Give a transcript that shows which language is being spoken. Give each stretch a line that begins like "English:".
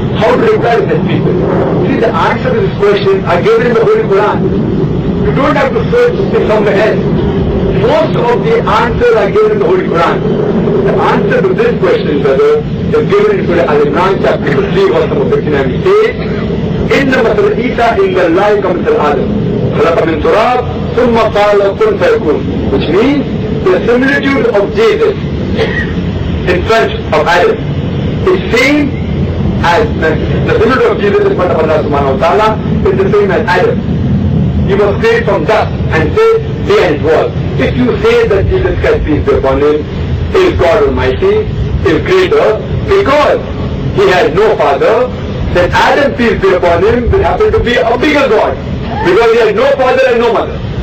English: How to reply to such people? See, the answer to this question are given in the Holy Quran. You don't have to search somewhere else. Most of the answers are given in the Holy Quran. The answer to this question, brother, is given in Surah Al-Imran, chapter 3, verse number 59. It says,
Arabic: إِنَّ مَثَلَ عِيسَى عِنْدَ اللَّهِ كَمَثَلِ آدَمَ خَلَقَ مِنْ تُرَابٍ ثُمَّ قَالَ كُنْ فَيَكُونُ.
English: Which means the similitude of Jesus in front of Adam is same as the similitude of Jesus in front of Allah subhanahu wa ta'ala is the same as Adam. He was created from dust and said, be as it was. If you say that Jesus Christ, peace be upon him, is God Almighty, is greater, because he has no father, then Adam, peace be upon him, will happen to be a bigger God, because he has no father and no mother.